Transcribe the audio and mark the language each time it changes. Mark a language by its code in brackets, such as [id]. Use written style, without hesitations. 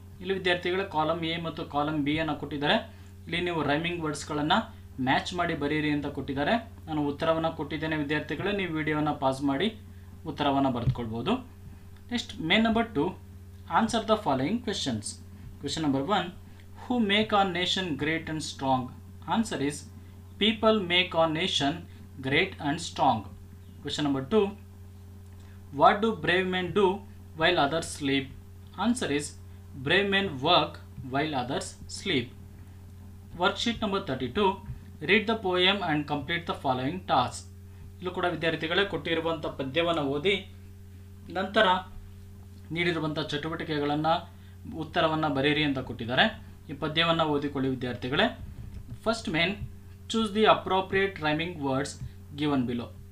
[kn] ಇಲ್ಲಿ ವಿದ್ಯಾರ್ಥಿಗಳ column A ಮತ್ತು ಕಾಲಮ್ ಬಿ ಅನ್ನು ಕೊಟ್ಟಿದ್ದಾರೆ. ಇಲ್ಲಿ ನೀವು ರೈಮಿಂಗ್ ವರ್ಡ್ಸ್ಗಳನ್ನು ಮ್ಯಾಚ್ ಮಾಡಿ ಬರೀರಿ ಅಂತ ಕೊಟ್ಟಿದ್ದಾರೆ. ನಾನು ಉತ್ತರವನ್ನು ಕೊಟ್ಟಿದ್ದೇನೆ ವಿದ್ಯಾರ್ಥಿಗಳೇ, ನೀವು ವಿಡಿಯೋವನ್ನು ಪಾಸ್ ಮಾಡಿ ಉತ್ತರವನ್ನು ಬರೆದುಕೊಳ್ಬೋದು. [en] Next main number 2 answer the following questions. Question number 1 who make our nation great and strong? Answer is people make our nation great and strong. Question number 2 what do brave men do while others sleep? Answer is brave men work while others sleep. Worksheet number 32 read the poem and complete the following task. [kn] ಇಲ್ಲೂ ಕೂಡ ವಿದ್ಯಾರ್ಥಿಗಳೇ ಕೊಟ್ಟಿರುವಂಥ ಪದ್ಯವನ್ನು ಓದಿ ನಂತರ ನೀಡಿರುವಂಥ ಚಟುವಟಿಕೆಗಳನ್ನು ಉತ್ತರವನ್ನು ಬರೀರಿ ಅಂತ ಕೊಟ್ಟಿದ್ದಾರೆ. ಈ ಪದ್ಯವನ್ನು ಓದಿಕೊಳ್ಳಿ ವಿದ್ಯಾರ್ಥಿಗಳೇ. [en] First main choose the appropriate rhyming words given below.